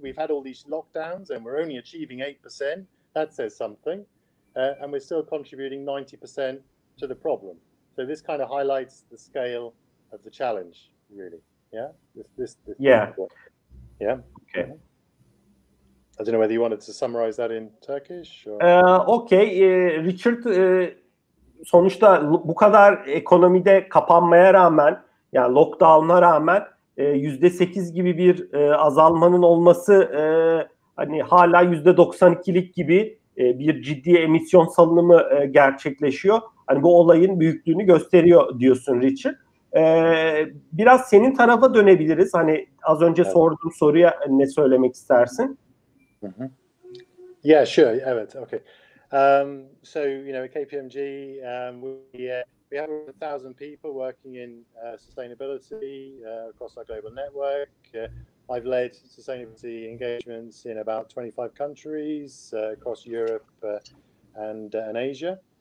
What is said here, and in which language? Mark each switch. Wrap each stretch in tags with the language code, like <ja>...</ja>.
<en>We've had all these lockdowns, and we're only achieving 8%. That says something, and we're still contributing 90% to the problem. So this kind of highlights the scale of the challenge, really. Yeah. This Yeah. Yeah. Okay. I don't know whether you wanted to summarize that in Turkish or... Okay.</en> <tr>Richard, sonuçta bu kadar ekonomide kapanmaya rağmen, yani lockdown'a rağmen %8 gibi bir azalmanın olması hala %92'lik gibi bir ciddi emisyon salınımı gerçekleşiyor. Bu olayın büyüklüğünü gösteriyor diyorsun Richard. Biraz senin tarafa dönebiliriz. Az önce sorduğum soruya ne söylemek istersin?</tr> <en>Yeah, sure.</en> <tr>Evet,</tr> <en>okay. So, at KPMG, we have 1,000 people working in sustainability across our global network. I've led sustainability engagements in about 25 countries across Europe and Asia.</en>